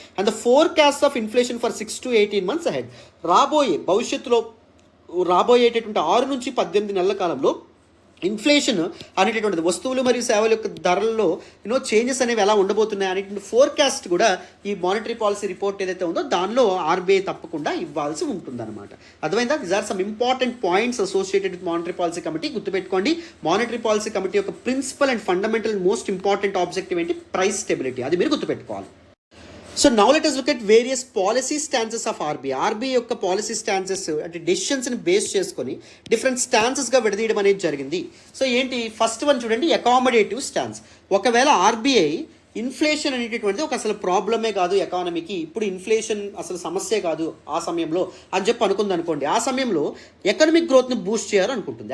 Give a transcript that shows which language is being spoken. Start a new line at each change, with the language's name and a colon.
English: And the forecast of inflation for 6 to 18 months ahead.
Telugu: భవిష్యత్తులో రాబోయేటటువంటి 6 నుంచి 18 నెలల కాలంలో ఇన్ఫ్లేషన్ అనేటటువంటిది, వస్తువులు మరియు సేవల యొక్క ధరల్లో చేంజెస్ అనేవి ఎలా ఉండబోతున్నాయి అనేటువంటి ఫోర్కాస్ట్ కూడా ఈ మానిటరీ పాలసీ రిపోర్ట్ ఏదైతే ఉందో దానిలో ఆర్బీఐ తప్పకుండా ఇవ్వాల్సి ఉంటుందన్నమాట. అర్థమైందా?
English: These are some important points associated with monetary policy committee.
Telugu: గుర్తుపెట్టుకోండి, మానిటరీ పాలసీ కమిటీ యొక్క
English: principal and fundamental most important objective
Telugu: ఏంటి? Price stability. అది మీరు గుర్తుపెట్టుకోవాలి. So now
English: Let us look at various policy stances of RBI.
Telugu: RBI యొక్క policy స్టాన్సెస్ అంటే డెసిషన్స్ని base చేసుకొని different స్టాన్సెస్గా విడదీయడం అనేది జరిగింది. సో ఏంటి? ఫస్ట్ వన్ చూడండి, అకామిడేటివ్ స్టాన్స్. ఒకవేళ ఆర్బీఐ ఇన్ఫ్లేషన్ అనేటటువంటిది ఒక అసలు ప్రాబ్లమే కాదు ఎకానమీకి, ఇప్పుడు ఇన్ఫ్లేషన్ అసలు సమస్యే కాదు ఆ సమయంలో అని చెప్పి అనుకుంది అనుకోండి, ఆ సమయంలో ఎకనమిక్ గ్రోత్ని బూస్ట్ చేయాలనుకుంటుంది.